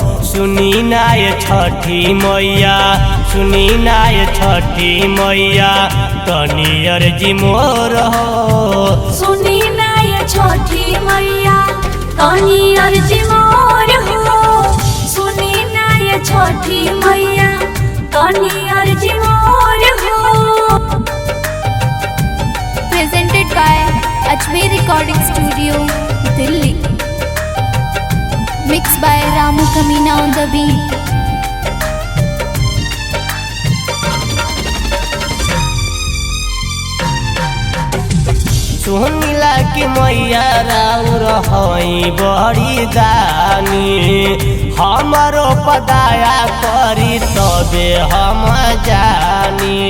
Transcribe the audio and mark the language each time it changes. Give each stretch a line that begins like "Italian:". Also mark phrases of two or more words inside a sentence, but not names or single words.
Bhojpuri: सुनी नाय छठी मैया, सुनी नाय छठी मैया, तनी अर्जी मोर हो। सुनी नाय छठी मैया, तनी अर्जी मोर हो। सुनी नाय छठी मैया, तनी अर्जी मोर हो।
English: Presented by Ajmer Recording Studio, Delhi. Mixed by Ramu Kamina on the beat.
Bhojpuri: सुनिला कि मैया राउर हई बड़ी दानी, हमारो पदाया करी तबे हम जानी।